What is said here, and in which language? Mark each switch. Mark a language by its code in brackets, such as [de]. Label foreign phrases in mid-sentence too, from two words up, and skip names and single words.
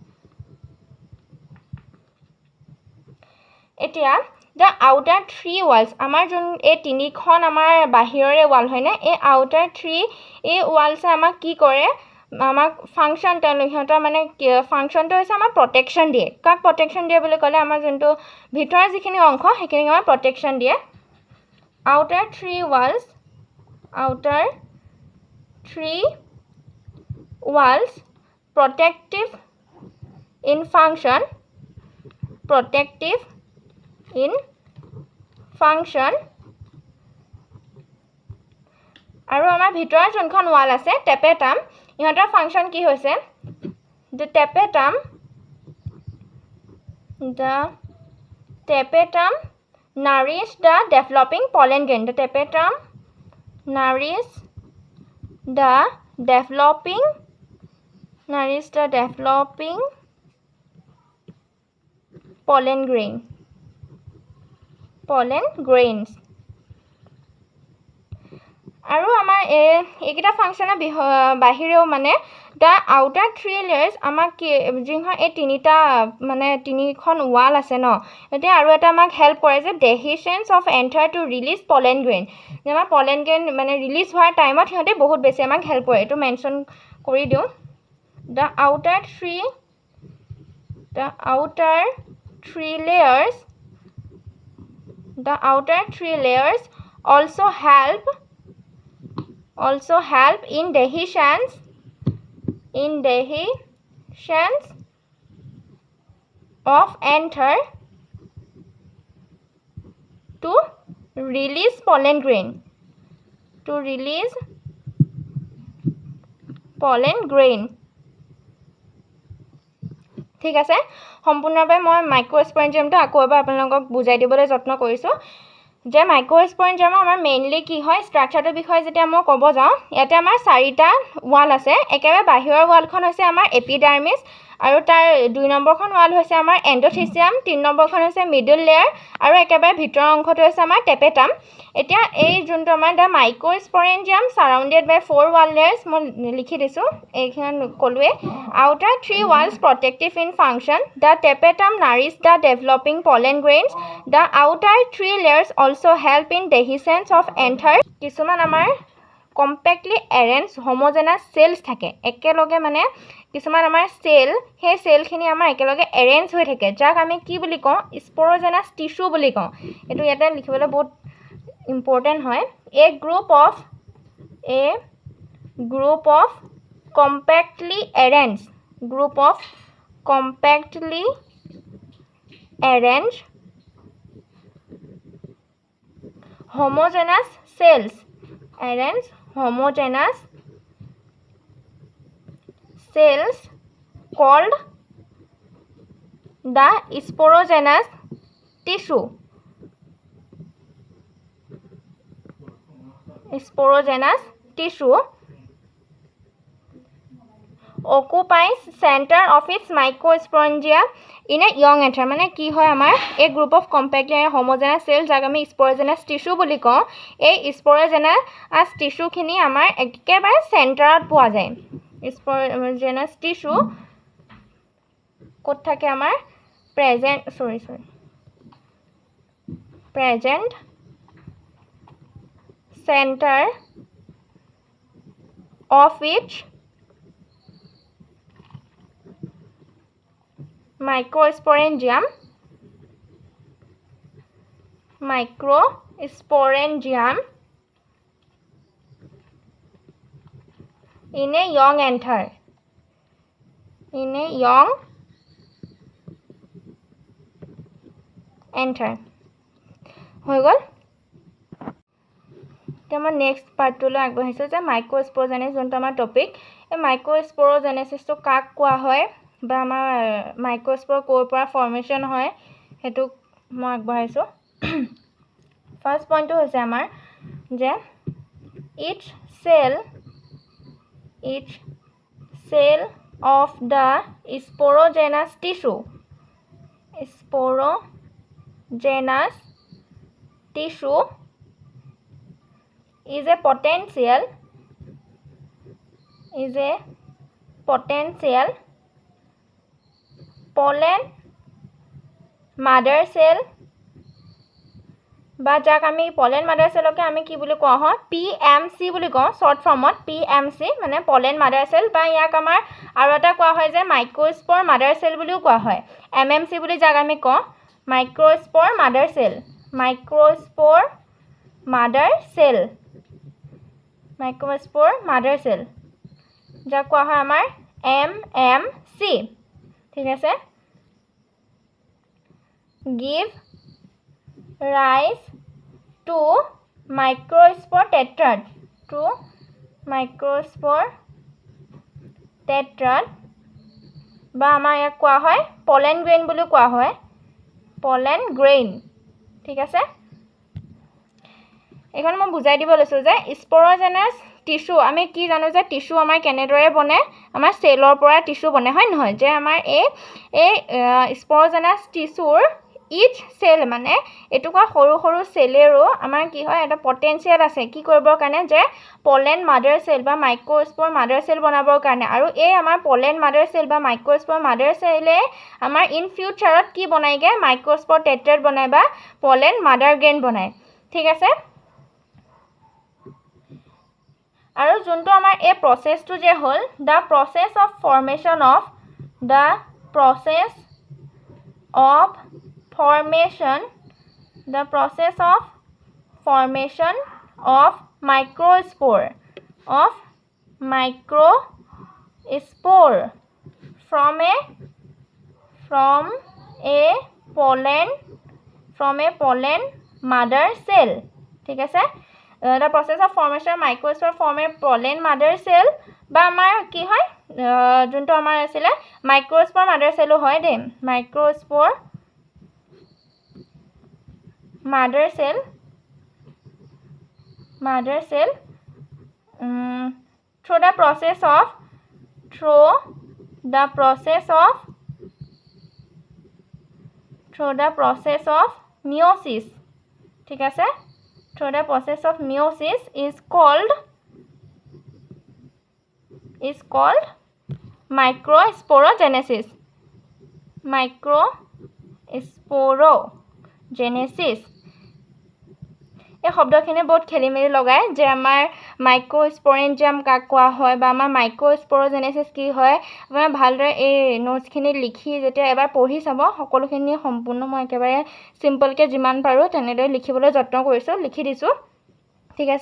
[as] এতিয়া [en] the outer 3 walls [as] আমাৰ যোন এই তিনিখন আমাৰ বাহিৰৰে ৱাল হয়নে এই আউটাৰ 3 এই ৱালছে আমাক কি কৰে আমাক ফাংচন সিহঁতৰ মানে ফাংচনটো হৈছে আমাৰ প্ৰটেকশ্যন দিয়ে কাক প্ৰটেকশ্যন দিয়ে বুলি ক'লে আমাৰ যোনটো ভিতৰৰ যিখিনি অংশ সেইখিনিক আমাৰ প্ৰটেকশ্যন দিয়ে আউটাৰ 3 [en] walls protective in function function [as] আৰু আমাৰ ভিতৰৰ যোনখন ওয়াল আছে tapetum ইহঁতৰ ফাংশন কি হৈছে [en] the tapetum nourish the developing pollen grain the tapetum nourish the developing pollen grains [as] আৰু আমাৰ এইকেইটা ফাংশনৰ বাহিৰেও মানে [en] the outer three layers [as] আমাক যিখন এই তিনিটা মানে তিনিখন ওয়াল আছে ন এতিয়া আৰু এটা আমাক হেল্প কৰে যে [en] dehiscence of anther to release pollen grain [as] যেমা [en] pollen grain [as] মানে ৰিলিজ হোৱাৰ টাইমত সিহঁতে বহুত বেছি আমাক হেল্প কৰে এটো মেনশন কৰি দিও [en] the outer three layers also help in dehiscence of anther to release pollen grain [as] ঠিক আছে সম্পূৰ্ণভাৱে মই মাইক্ৰোস্পৰেঞ্জিয়ামটো আকৌ এবাৰ আপোনালোকক বুজাই দিবলৈ যত্ন কৰিছো যে মাইক্ৰোস্পৰেঞ্জিয়াম আমাৰ মেইনলি কি হয় ষ্ট্ৰাকচাৰটোৰ বিষয়ে যেতিয়া মই ক'ব যাওঁ ইয়াতে আমাৰ চাৰিটা ওয়াল আছে একেবাৰে বাহিৰৰ ওয়ালখন হৈছে আমাৰ এপিডাৰ্মিছ আৰু তাৰ 2 নম্বৰখন ওয়াল হৈছে আমাৰ এন্ডোথেচিয়াম 3 নম্বৰখন হৈছে [en] middle layer [as] আৰু একেবাৰে ভিতৰৰ অংশটো হৈছে আমাৰ টেপেটাম এতিয়া এই যোনটো আমাৰ [en] the microsporangium surrounded by 4 wall layers [as] মই লিখি দিছো এইখন কলুৱে [en] outer 3 walls protective in function the tapetum nourish the developing pollen grains the outer 3 layers also help in dehiscence of anther [as] কিছুমান আমাৰ [en] compactly arranged homogeneous cells [as] থাকে একেলগে মানে কিছুমান আমাৰ সেল হে সেলখিনি আমাৰ একেলগে এৰেঞ্জ হৈ থাকে যাক আমি কি বুলি কওঁ [en] sporogenous tissue [as] বুলি কওঁ এটো ইয়াতে লিখিবলৈ বহুত ইম্পৰ্টেন্ট হয় [en] a group of compactly arranged homogeneous cells called the sporogenous tissue occupies center of its microsporangia in a young anther [as] মানে কি হয় আমাৰ [en] a group of compactly homogeneous cells [as] যাক আমি [en] sporogenous tissue [as] বুলি কওঁ এই [en] sporogenous tissue [as] খিনি আমাৰ একেবাৰে চেন্টাৰত পোৱা যায় [en] sporogenous tissue [as] ক'ত থাকে আমাৰ present [en] center of each microsporangium in a young anther [as] হৈ গল তেমা নেক্সট পাৰ্টলৈ আগবাঢ়িছো যে মাইক্ৰোস্পোৰোজেনেsis যোনটো আমাৰ টপিক এই মাইক্ৰোস্পোৰোজেনেসিসটো কাক কোৱা হয় বা আমাৰ মাইক্ৰোস্পোৰ কোৰ পৰা ফৰ্মেশন হয় হেতু মই আগবাঢ়িছো ফাৰ্স্ট পইণ্টটো হৈছে আমাৰ যে each [en] cell of the sporogenous tissue is a potential pollen mother cell [as] বা যাক আমি [en] pollen mother cellকে [as] আমি কি বুলি কোৱা হয় PMC বুলি কওঁ শৰ্ট ফৰ্মত PMC মানে [en] pollen mother cell [as] বা ইয়াক আমাৰ আৰু এটা কোৱা হয় যে [en] microspore mother cell [as] বুলিও কোৱা হয় MMC বুলি যাক আমি কওঁ [en] microspore mother cell [as] যাক কোৱা হয় আমাৰ MMC ঠিক আছে [en] give rise 2 microspore tetrad, 2 microspore tetrad [as] বা আমাৰ ইয়াক কোৱা হয় [en] pollen grain [as] বুলি কোৱা হয়, [en] pollen grain, [as] ঠিক আছে। এখন মই বুজাই দিব লৈছো যে [en] sporogenous tissue, [as] আমি কি জানো যে টিস্যু আমাৰ কেনেদৰে বনে, আমাৰ সেলৰ পৰা টিস্যু বনে হয় নহয়, যে আমাৰ এই স্পোৰোজেনাছ টিস্যুৰ ইচ সেল মানে এটুকুৰা সৰু সৰু সেলেৰো আমাৰ কি হয় এটা পটেনশিয়াল আছে কি কৰিবৰ কাৰণে, যে [en] pollen mother cell [as] বা [en] microspore mother cell [as] বনাবৰ কাৰণে। আৰু এই আমাৰ [en] pollen mother cell [as] বা মাইক্ৰোস্পোৰ মাদাৰ সেলে আমাৰ ইন ফিউচাৰত কি বনাইগে, [en] microspore tetrad [as] বনাই বা [en] pollen mother grain [as] বনায়, ঠিক আছে। আৰু যোনটো আমাৰ এই প্ৰসেসটো যে হ'ল [en] the process of formation of microspore from a pollen mother cell, [as] ঠিক আছে। [en] The process of formation of microspore from a pollen mother cell [as] বা আমাৰ কি হয় যোনটো আমাৰ আছিলে [en] মাইক্ৰোস্পোৰ মাদাৰ সেলো হয় দে, microspore mother cell through the process of meiosis, [as] ঠিক আছে। [en] through the process of meiosis is called microsporogenesis, [as] এই শব্দখিনি বহুত খেলিমেলি লগায় যে আমাৰ মাইক্ৰোস্পোৰেঞ্জিয়াম কাক কোৱা হয় বা আমাৰ মাইক্ৰোস্পোৰোজেনেসিস কি হয়, আপোনাৰ ভালদৰে এই নোটছখিনি লিখি যেতিয়া এবাৰ পঢ়ি চাব, সকলোখিনি সম্পূৰ্ণ মই একেবাৰে সিম্পলকৈ যিমান পাৰোঁ তেনেদৰে লিখিবলৈ যত্ন কৰিছোঁ, লিখি দিছোঁ, ঠিক আছে।